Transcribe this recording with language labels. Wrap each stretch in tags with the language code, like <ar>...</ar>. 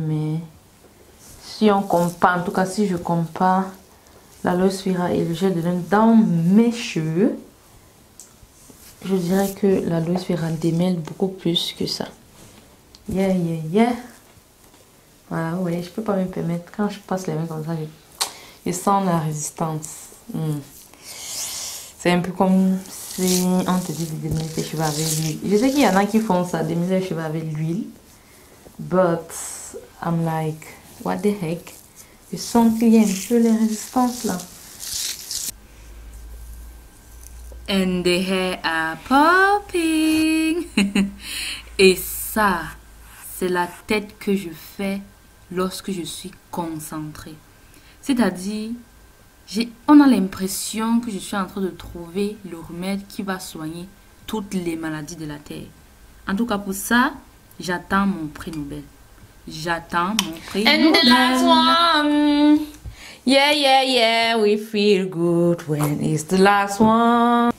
<fr>Mais si on compare, en tout cas si je compare l'aloe vera et le gel de lin dans mes cheveux, je dirais que l'aloe vera démêle beaucoup plus que ça. Yeah. Voilà, vous voyez, je peux pas me permettre. Quand je passe les mains comme ça, je sens la résistance. C'est un peu comme si on te dit de démêler tes cheveux avec l'huile. Je sais qu'il y en a qui font ça, démêler les cheveux avec l'huile.</fr> <en>But I'm like, what the heck?</en> <fr>Je sens qu'il y a un peu les résistances là.</fr> <en>And the hair are popping.</en> <fr>Et ça, c'est la tête que je fais lorsque je suis concentrée. C'est-à-dire, on a l'impression que je suis en train de trouver le remède qui va soigner toutes les maladies de la terre. En tout cas, pour ça, j'attends mon prix Nobel. J'attends mon prix Nobel.</fr> <en>And the last one. Yeah, we feel good when it's the last one.</en>